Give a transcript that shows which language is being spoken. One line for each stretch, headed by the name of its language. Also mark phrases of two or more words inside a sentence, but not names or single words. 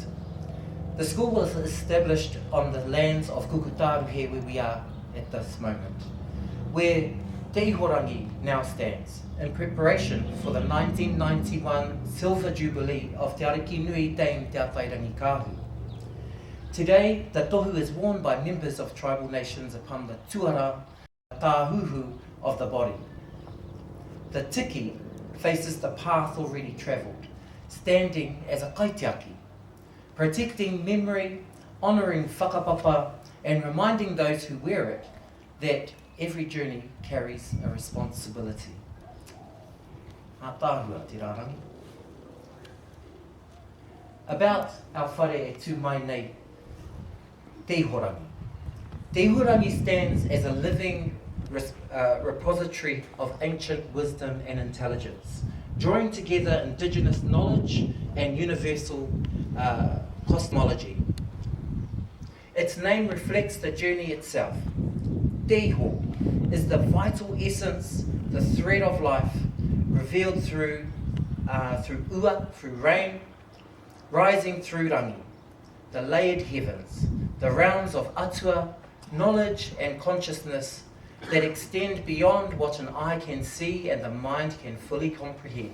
English: The school was established on the lands of Kukutaruhe, where we are at this moment, where Te Ihorangi now stands, in preparation for the 1991 Silver Jubilee of Te Ariki Nui Dame Te Atairangi Kahu. Today, the tohu is worn by members of tribal nations upon the
Māori: tuara tāhuhu
English: of the body. The tiki faces the path already travelled, standing as a kaitiaki, protecting memory, honouring whakapapa, and reminding those who wear it that every journey carries a responsibility.
Māori: Ngā tāhua te rārangi.
English: About our
Māori: whare e tū mai nei,
English: Te Ihorangi. Te Ihorangi stands as a living repository of ancient wisdom and intelligence, drawing together indigenous knowledge and universal cosmology. Its name reflects the journey itself. Te Iho is the vital essence, the thread of life, revealed through ua, through rain, rising through rangi, the layered heavens, the realms of atua, knowledge and consciousness that extend beyond what an eye can see and the mind can fully comprehend.